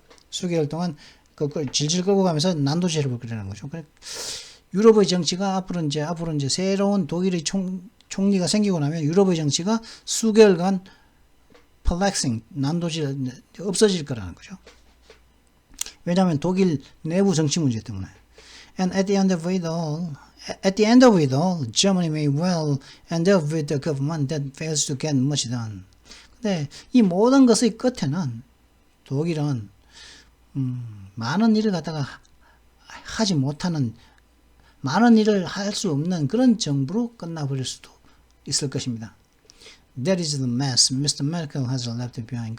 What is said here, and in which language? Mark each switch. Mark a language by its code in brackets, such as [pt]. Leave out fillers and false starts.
[ko] 수개월 동안 질질 끌고 가면서 난도질 해버리는 거죠. 유럽의 정치가 앞으로 이제 새로운 독일의 총리가 생기고 나면 유럽의 정치가 수개월간 perplexing, 난도질 없어질 거라는 거죠. 왜냐하면 독일 내부 정치 문제 때문에. [en] And at the end of it all, Germany may well end up with a government that fails to get much done. [ko] 근데 이 모든 것의 끝에는 독일은 많은 일을 갖다가 하지 못하는, 많은 일을 할 수 없는 그런 정부로 끝나버릴 수도 있을 것입니다. [en] That is the mess Mr. Merkel has left behind.